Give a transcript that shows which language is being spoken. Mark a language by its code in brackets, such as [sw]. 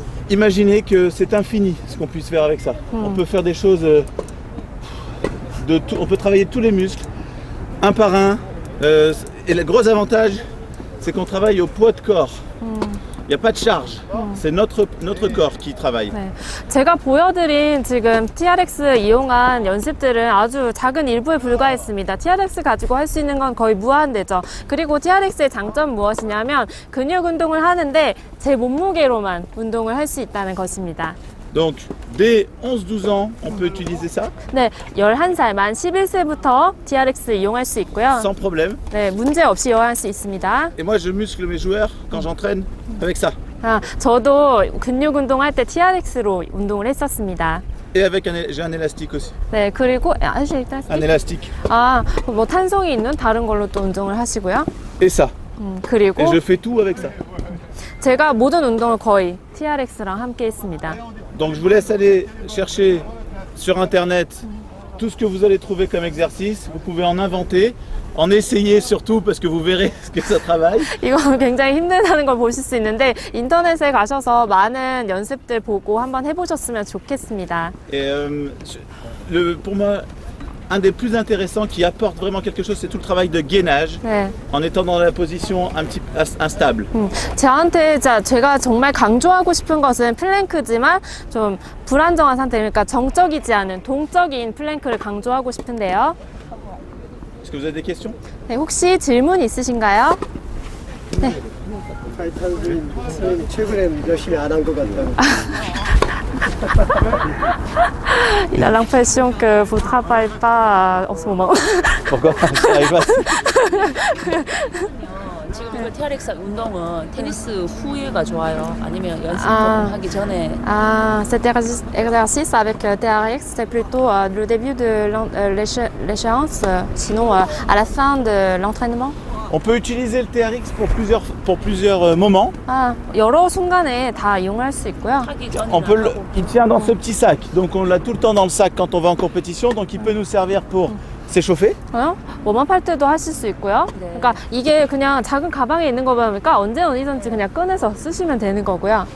[fr] Imaginez que c'est infini ce qu'on puisse faire avec ça. On peut faire des choses on peut travailler tous les muscles, un par un. Et le gros avantage, c'est qu'on travaille au poids de corps. Il n'y a pas de charge. C'est notre corps qui travaille. [ko] 네. 제가 보여드린 지금 TRX 이용한 연습들은 아주 작은 일부에 불과했습니다. TRX 가지고 할 수 있는 건 거의 무한대죠. 그리고 TRX의 장점 무엇이냐면 근육 운동을 하는데 제 몸무게로만 운동을 할 수 있다는 것입니다. [fr] Donc, dès 11-12 ans, on peut utiliser ça [ko] 네, 11살 만 11세부터 TRX 이용할 수 있고요. [fr] sans problème. [ko] 네, 문제 없이 이용할 수 있습니다. [fr] Et moi, je muscle mes joueurs quand j'entraîne avec ça. [ko] 아, 저도 근육 운동할 때 TRX로 운동을 했었습니다. [fr] Et avec j'ai un élastique aussi. [ko] 네, 그리고 일단 [fr] Un élastique. [ko] 아, 뭐 탄성이 있는 다른 걸로 또 운동을 하시고요. [fr] Et ça. [ko] 그리고 [fr] Et je fais tout avec ça. [ko] 제가 모든 운동을 거의 TRX랑 함께 했습니다. [fr] Donc je vous laisse aller chercher sur internet tout ce que vous allez trouver comme exercice. Vous pouvez en inventer, en essayer surtout parce que vous verrez ce que ça travaille. [ko] 이거 굉장히 힘들다는 걸 보실 수 있는데 인터넷에 가셔서 많은 연습들 보고 한번 해보셨으면 좋겠습니다. [fr] Et pour moi, un des plus intéressants qui apporte vraiment quelque chose, c'est tout le travail de gainage [ko] 네. [fr] en étant dans la position un petit peu instable. [ko] 저한테 제가 정말 강조하고 싶은 것은 플랭크지만 좀 불안정한 상태, 그러니까 정적이지 않은 동적인 플랭크를 강조하고 싶은데요. [fr] Est-ce que vous avez des questions? [ko] 네, 혹시 질문 있으신가요? 선생님 최근에 열심히 안 한 것 같다고. [fr] Il a l'impression que vous travaillez pas en ce moment. Pourquoi? Je travaille pas. [ko] 지금 이거 TRX 운동은 테니스 후에가 좋아요? 아니면 연습 아. 하기 전에? [fr] Ah, cet exercice avec TRX, c'est plutôt le début de l'échéance, sinon à la fin de l'entraînement. On peut utiliser le TRX pour plusieurs moments. [ko] 아, 여러 순간에 다 이용할 수 있고요. 하기 전에 [fr] Il tient dans ce petit sac, donc on l'a tout le temps dans le sac quand on va en compétition, donc il peut nous servir pour s'échauffer. [ko] 웜업할 때도 하실 수 있고요. 네. 그러니까 이게 그냥 작은 가방에 있는 거 보니까 언제 어디든지 그냥 꺼내서 쓰시면 되는 거고요.